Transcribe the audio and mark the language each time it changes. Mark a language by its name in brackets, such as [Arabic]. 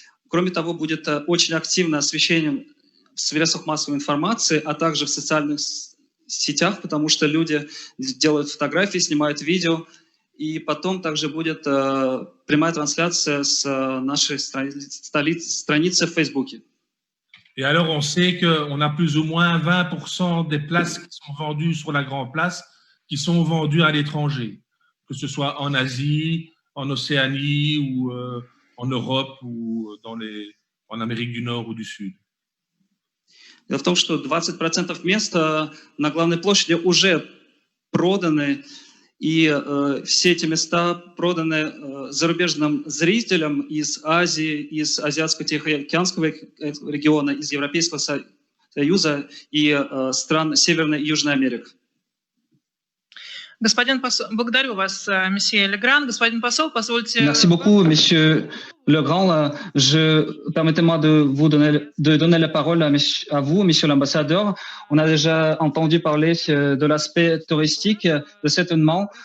[Russian] Кроме того, будет очень активное освещение в средствах массовой информации, а также в социальных сетях, потому что люди делают фотографии, снимают видео, и потом также будет прямая трансляция с нашей страницы в Фейсбуке. [French] Et alors, on sait qu'on a plus ou moins 20% des places qui sont vendues sur la Grande Place qui sont vendues à l'étranger, que ce soit en Asie, en Océanie ou en Europe ou en Amérique du Nord ou du Sud. [Russian] Дело в том, что 20% мест на главной площади уже проданы, и все эти места проданы зарубежным зрителям из Азии, из Азиатско-Тихоокеанского региона, из Европейского Союза и стран Северной и Южной Америки. Господин посол, благодарю вас, месье Легран. Господин посол, позвольте... [French] Merci beaucoup, monsieur Legrand. Permettez-moi de donner la parole à vous, monsieur l'ambassadeur. On a déjà entendu parler de l'aspect touristique de cet événement.